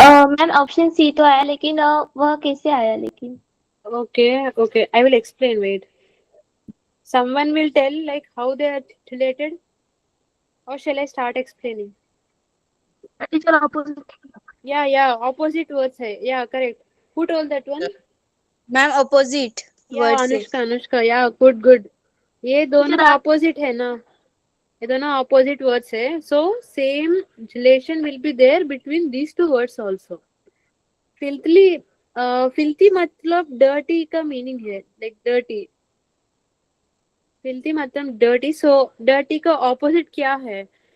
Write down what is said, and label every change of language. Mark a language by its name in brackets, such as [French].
[Hindi] Ma'am option C तो आया लेकिन वह कैसे आया लेकिन? [English] Okay. I will explain. Wait. Someone will tell like how they are related, or shall I start explaining? Teacher opposite. Yeah. Opposite words है. Yeah, correct. Who told that one? Ma'am, opposite Yeah, [Hindi] word से. [English] Anushka. Yeah, good. [Hindi] ये दोनों opposite है ना? ये दोनों opposite words है. [English] So same relation will be there between these two words also. Filthy [Hindi] मतलब [English] dirty का meaning है. Like dirty. Filthy [Hindi] मतलब [English] dirty. So dirty का opposite [Hindi] क्या है?